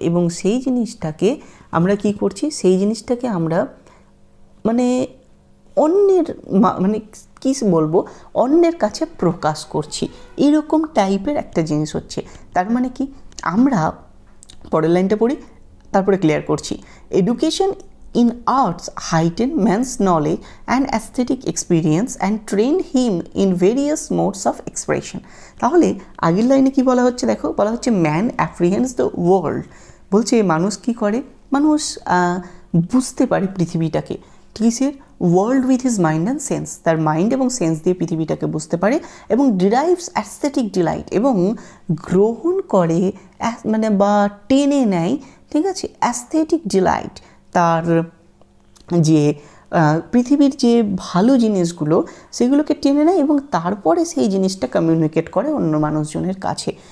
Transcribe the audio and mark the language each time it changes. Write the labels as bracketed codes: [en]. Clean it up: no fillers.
[bn] এবং সেই জিনিসটাকে আমরা কি করছি, সেই জিনিসটাকে আমরা মানে অন্যের মানে কী বলবো, অন্যের কাছে প্রকাশ করছি, এরকম টাইপের একটা জিনিস হচ্ছে। তার মানে কি, আমরা পরের লাইনটা পড়ি তারপরে ক্লিয়ার করছি। [en] Education in arts heighten man's knowledge and aesthetic experience and train him in various modes of expression। [bn] তাহলে আগের লাইনে কি বলা হচ্ছে, দেখো বলা হচ্ছে [en] man apprehends the world, [bn] বলছে মানুষ কি করে, মানুষ বুঝতে পারে পৃথিবীটাকে, কিসের, [en] world with his mind and sense, [bn] তার মাইন্ড এবং সেন্স দিয়ে পৃথিবীটাকে বুঝতে পারে, এবং [en] derives aesthetic delight, [bn] এবং গ্রহণ করে মানে বা টেনে নেয়, ঠিক আছে, অ্যাস্থেটিক ডিলাইট, তার যে পৃথিবীর যে ভালো জিনিসগুলো সেগুলোকে টেনে নেয় এবং তারপরে সেই জিনিসটা কমিউনিকেট করে অন্য মানুষজনের কাছে।